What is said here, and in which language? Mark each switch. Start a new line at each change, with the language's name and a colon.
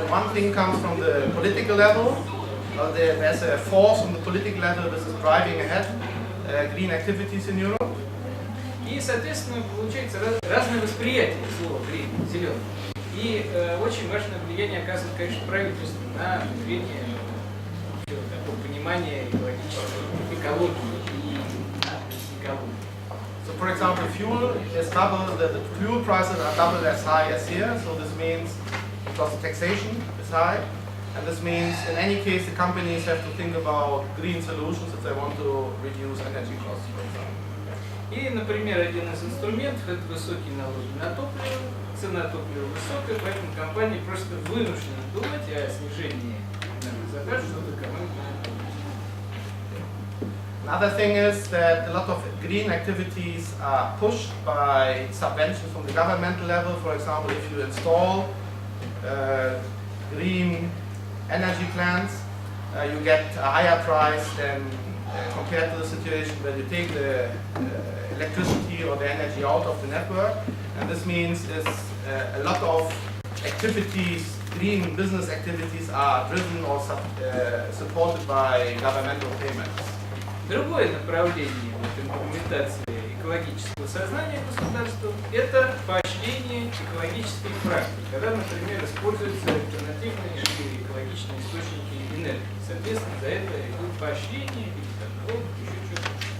English: One thing comes from the political level. There's a force on the political level that is driving ahead green activities in Europe.
Russian: И, соответственно, получается разное восприятие слова green, зеленый. И очень важное влияние оказывает, конечно, правительство на внедрение такого понимания экологии и экологии.
English: So, for example, fuel is double, the fuel prices are double as high as here. So this means because the taxation is high. And this means, in any case, the companies have to think about green solutions if they want to reduce energy costs, for example.
Russian: И, например, один из инструментов – это высокие налоги на топливо, цена топлива высокая, поэтому компании просто вынуждены думать о снижении затрат, чтобы экономить на топливо.
English: Another thing is that a lot of green activities are pushed by subventions from the governmental level. For example, if you install green energy plants, you get a higher price than compared to the situation where you take the electricity or the energy out of the network. And this means a lot of activities, green business activities are driven or supported by governmental payments.
Russian: Другое направление имплементации экологического сознания государства – это поощрение экологических практик, когда, например, используются альтернативные или экологичные источники энергии. Соответственно, за это идут поощрения или еще что-то.